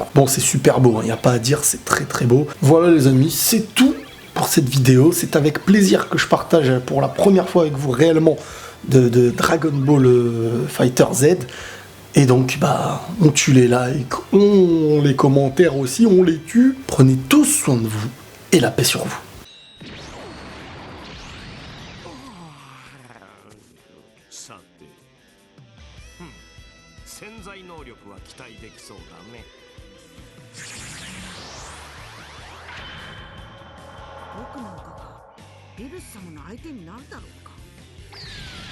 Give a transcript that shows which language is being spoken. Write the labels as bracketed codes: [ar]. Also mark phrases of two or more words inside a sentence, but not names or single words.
[fr] Bon, c'est super beau, il n'y a pas à dire, c'est très très beau. Voilà les amis, c'est tout pour cette vidéo. C'est avec plaisir que je partage pour la première fois avec vous réellement de Dragon Ball Fighter Z. Et donc, on tue les likes, on les commentaires aussi, on les tue. Prenez tous soin de vous, et la paix sur vous. [ja] 潜在能力は期待できそうだね。僕なんかがビルス様の相手になるだろうか。